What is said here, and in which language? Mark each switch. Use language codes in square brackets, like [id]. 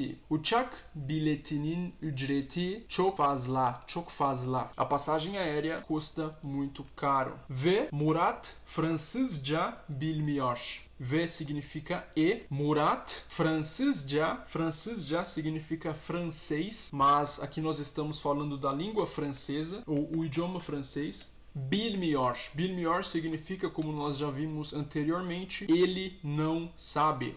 [tr] Uçak biletinin ücreti çok fazla. [pt] A passagem aérea custa muito caro. [tr] Ve Murat Fransızca bilmiyor. [pt] V significa e. Murat, Fransızca significa francês, mas aqui nós estamos falando da língua francesa, ou o idioma francês. Bilmiyor. Bilmiyor significa, como nós já vimos anteriormente, ele não sabe.